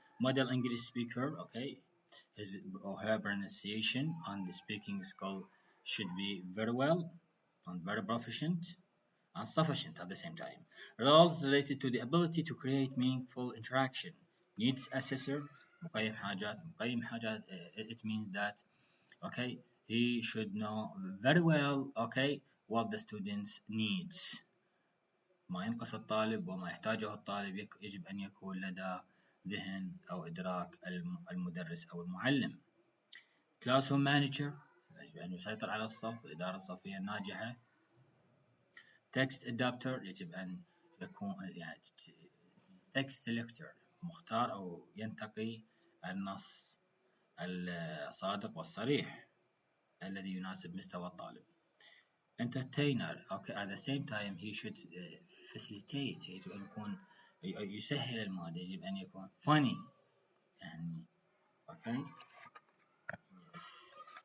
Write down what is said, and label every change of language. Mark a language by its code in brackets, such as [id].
[en] model English speaker, okay, his or her pronunciation and the speaking skill should be very well and very proficient and sufficient at the same time. Roles related to the ability to create meaningful interaction. Needs assessor, [ar] مقيم حاجات, [en] it means that, okay, he should know very well, okay, what the students needs. [ar] ما ينقص الطالب وما يحتاجه الطالب يجب أن يكون لدى ذهن أو إدراك المدرس أو المعلم. classroom manager يجب أن يسيطر على الصف، الإدارة الصفية الناجحة. text adapter يجب أن يكون يعني text selector مختار أو ينتقي النص الصادق والصريح الذي يناسب مستوى الطالب. [en] entertainer, okay, at the same time he should facilitate، [ar] يجب أن يكون يسهل المادة، يجب أن يكون [en] funny يعني okay. Yes.